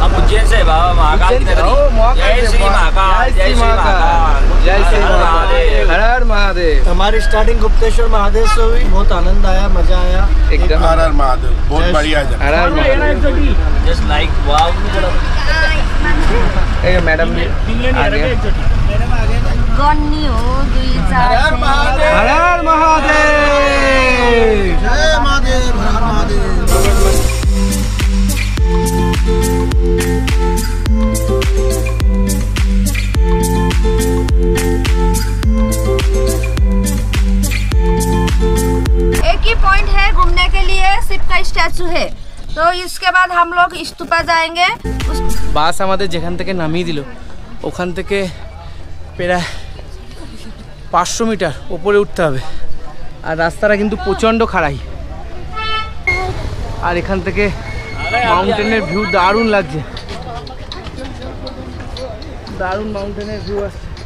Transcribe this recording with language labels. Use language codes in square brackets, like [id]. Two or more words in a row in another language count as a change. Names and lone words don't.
[hi] उज्जैन से बाबा महाकाल की नगरी। जय श्री महाकाल, जय श्री महाकाल, जय श्री महादेव। हर हर महादेव। हमारी स्टार्टिंग गुप्तेश्वर महादेव से हुई, बहुत आनंद आया, मजा आया एकदम हर हर महादेव, बहुत बढ़िया जगह। हर हर महादेव। [en] just like wow. [hi] ए मैडम भी आ गए। गन्नी हो दुई चार हर हर महादेव। जय महादेव, हर हर महादेव। एक ही पॉइंट है घूमने के लिए, शिव का स्टैचू है। तो इसके बाद हम लोग स्तूपा जाएंगे। [bn] বাস আমাদের যেখান থেকে নামিয়ে দিল ওখান থেকে প্রায় 500 মিটার উপরে উঠতে হবে, আর রাস্তাটা কিন্তু প্রচণ্ড খাড়াই। আর এখান থেকে [en] mountain view [bn] দারুণ লাগছে, দারুণ [en] mountain view [bn] আসছে।